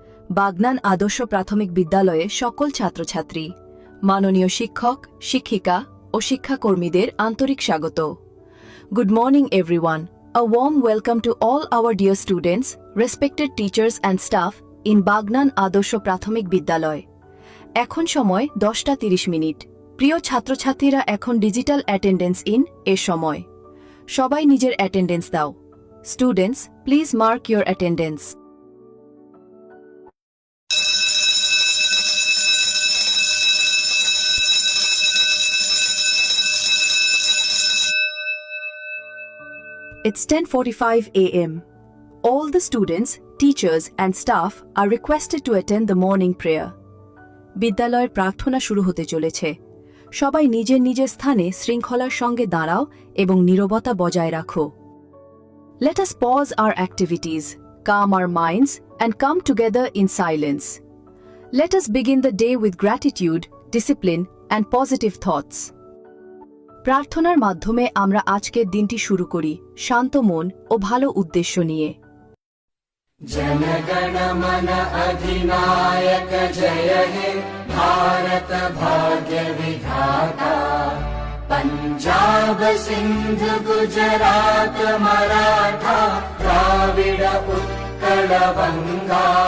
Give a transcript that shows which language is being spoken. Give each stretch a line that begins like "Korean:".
Bangla: বাগনান আদর্শ প্রাথমিক বিদ্যালয়ে সকল ছাত্রছাত্রী, মাননীয় শিক্ষক, শিক্ষিকা ও শিক্ষাকর্মীদের আন্তরিক স্বাগত।
English: Good morning everyone. A warm welcome to all our dear students, respected teachers and staff in Bagnan Adarsha Prathamik Vidyalaya.
Bangla: এখন সময় 10:30। প্রিয় ছাত্রছাত্রীরা, এখন ডিজিটাল অ্যাটেন্ডেন্স ইন এর সময়। সবাই নিজের অ্যাটেন্ডেন্স দাও।
English: Students, please mark your attendance. It's 10:45 a.m. All the students, teachers and staff are requested to attend the morning prayer.
Bangla: বিদ্যালয়ের প্রার্থনা শুরু হতে চলেছে। সবাই নিজের নিজের স্থানে শৃঙ্খলার সঙ্গে দাঁড়াও এবং নীরবতা বজায় রাখো।
English: Let us pause our activities, calm our minds and come together in silence. Let us begin the day with gratitude, discipline and positive thoughts.
Bangla: প্রার্থনার মাধ্যমে আমরা আজকের দিনটি শুরু করি শান্ত মন ও ভালো উদ্দেশ্য নিয়ে। जनगण मन अधिनायक जय हे भारत भाग्य विधाता। पंजाब सिंध गुजरात मराठा द्राविड उत्कल बंगा।